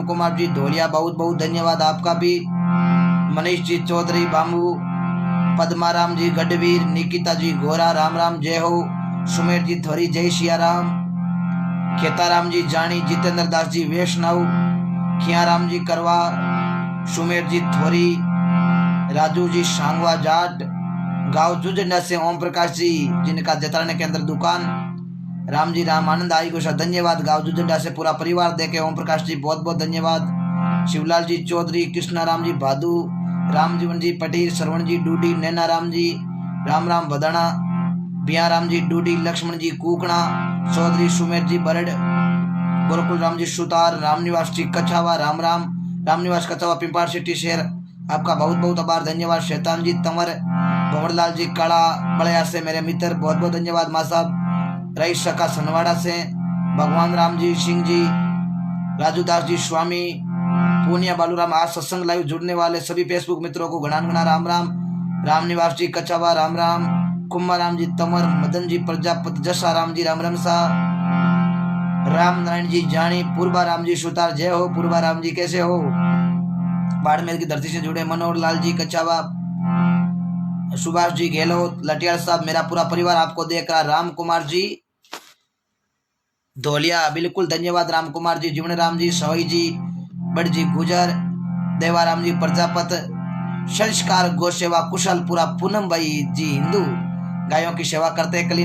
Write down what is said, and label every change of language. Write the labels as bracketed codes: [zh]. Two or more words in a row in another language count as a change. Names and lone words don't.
[hi] कुमार जी ढोलिया बहुत बहुत धन्यवाद आपका भी, मनीष जी चौधरी बाम्बू, पद्मा राम जी गढ़वीर, निकिता जी गोरा राम राम जय हो, सुमेर जी थोरी जय सिया राम, खेता राम जी जानी, जितेंद्र दास जी वैष्णव, खिया राम जी करवा, सुमेर जी थोरी, राजू जी सांगवा जाट, गांव जुजंडा से ओम प्रकाश जी जिनका जतराने के अंदर दुकान, राम जी राम आनंद आई को धन्यवाद, गांव जुजंडा से पूरा परिवार देखे ओम प्रकाश जी बहुत बहुत धन्यवाद, शिवलाल जी चौधरी, कृष्णा राम जी भादू, राम जीवन जी पटेल, श्रवण जी डूडी, नैना राम जी राम राम बदाना, बिया राम जी डूडी, लक्ष्मण जी कुकड़ा, चौधरी सुमेर जी बरड, गोरकुल राम जी सुतार, रामनिवास जी कछावा राम राम, रामनिवास कछावा पिंपाड़ सिटी शहर आपका बहुत बहुत आभार धन्यवाद, शैतान जी तंवर, भंवरलाल जी काला बड़िया से मेरे मित्र बहुत बहुत धन्यवाद, माँ साहब रईस सका सनवाड़ा से, भगवान राम जी सिंह जी, राजू दास जी स्वामी, पूनिया बालूराम, आज सत्संग लाइव जुड़ने वाले सभी फेसबुक मित्रों को घना घना राम राम, रामनिवास जी कछावा राम राम, कुम्मा राम जी तंवर, मदन जी प्रजापति, जसा राम जी राम रमसा, राम नारायण जी जानी, पूर्वा राम जी सुतार जय हो, पूर्वा राम जी कैसे हो, बाड़मेर की धरती से जुड़े मनोहर लाल जी कछावा, सुभाष जी गहलोत, लटियाल साहब, मेरा पूरा परिवार आपको देख रहा, राम कुमार जी धोलिया बिल्कुल धन्यवाद, राम कुमार जी, जीवन राम जी सवई जी बड़जी गुजर, देवाराम जी प्रजापत, संस्कार गौसेवा कुशलपुरा, पूनम भाई जी हिंदू, गायों की सेवा करते हैं।